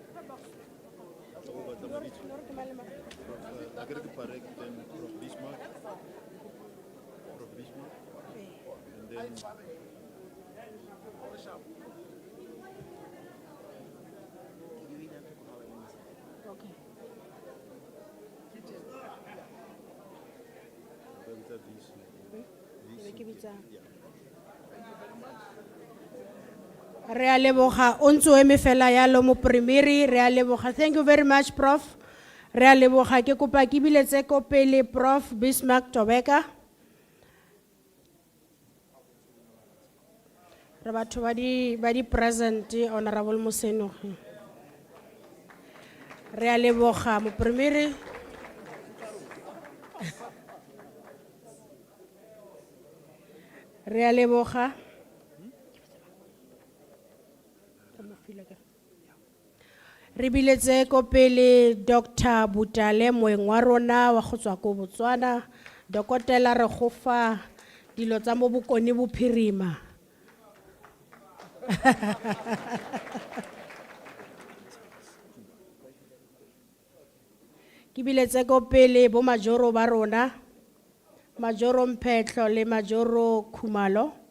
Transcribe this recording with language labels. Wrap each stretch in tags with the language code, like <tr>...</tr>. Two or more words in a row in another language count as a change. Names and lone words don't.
<en>Parekh, then Prof Bismarck. And then</en> <tn>okay re a leboga o ntse o eme fela yalo mo Premier re a leboga</tn> <en>thank you very much</en> <tn>Prof re a leboga ke kopa ke biletse ko pele Prof Bismarck Tobeka re batho ba di present honorable Mosenogi re a leboga mo Premier re a leboga re biletse ko pele Dr. Butale moeng wa rona wa go tswa ko Botswana dokotela re go fa dilo tsa mo bokone bophirima ke biletse ko pele bo majoro ba rona majoro Mphetlo le majoro Khumalo</tn>